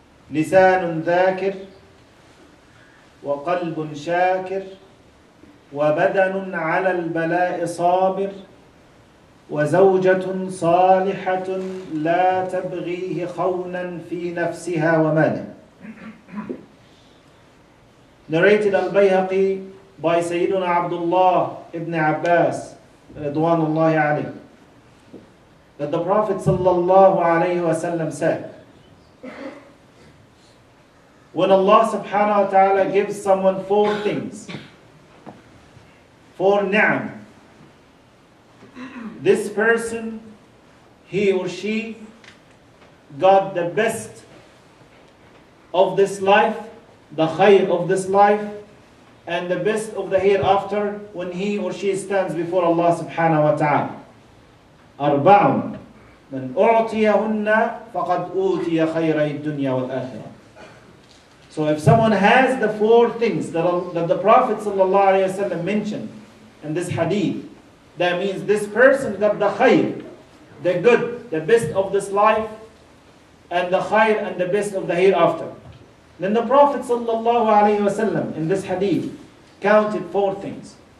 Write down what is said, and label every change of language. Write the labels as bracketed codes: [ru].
[ar] لسان ذاكر، وقلب شاكر، وبدن على البلاء صابر، وزوجة صالحة لا تبغيه خونا في نفسها وماله. [en] Narrated al-Bayhaqi by Sayyiduna Abdullah ibn Abbas Ridwanullahi alayhi, that the Prophet sallallahu alayhi wa sallam said, when Allah subhanahu wa ta'ala gives someone 4 things, 4 ni'am, this person, he or she, got the best of this life, the khayr of this life, and the best of the hereafter when he or she stands before Allah subhanahu wa ta'ala. [ar] 4 من أعطيهن فقد أوتي خيري الدنيا والآخرة. [en] So if someone has the 4 things that the Prophet ﷺ mentioned in this hadith, That means this person got the khayr, the good, the best of this life, and the khayr and the best of the hereafter. Then the Prophet ﷺ in this hadith counted 4 things.